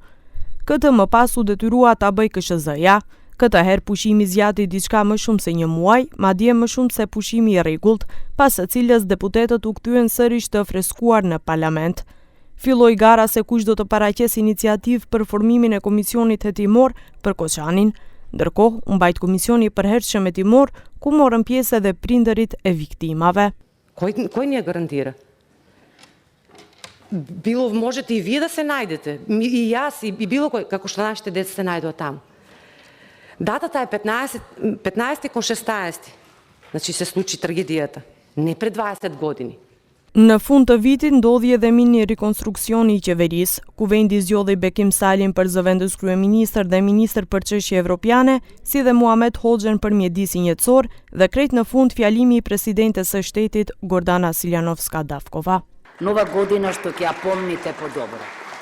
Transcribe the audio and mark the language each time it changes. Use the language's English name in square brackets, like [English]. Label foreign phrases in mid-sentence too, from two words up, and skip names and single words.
[Albanian] Këtë më pas u detyrua ta bëj KSZ-ja. Këtë herë pushimi zgjati diçka më shumë se 1 muaj, madje më shumë se pushimi i rregullt, pas së cilës deputetët u kthyen sërish të freskuar në parlament. Filloi gara se kush do të paraqesë iniciativë për formimin e komisionit hetimor për Koçanin. Ndërkohë, u mbajt komisioni i përhershëm hetimor, ku morën pjesë edhe prindërit e viktimave. [Macedonian] Кой ни я гарантира? Било можете и вие да се најдете, и јас, и било кој, како што нашите деца се најдува таму. Датата е 15 кон 16. Значи се случи трагедијата, не пред 20 години. [Albanian] Në fund të vitit ndodhi edhe mini rekonstruksioni i qeverisë. Kuvendi zgjodhi Bekim Salin për zëvendës kryeministër dhe ministër për çështje evropiane, si dhe Muhamet Hoxhen për mjedisin jetësor dhe krejt në fund fjalimi i presidentes së shtetit Gordana Siljanovska Davkova. [Macedonian] Нова година што ќе ја помните подобро.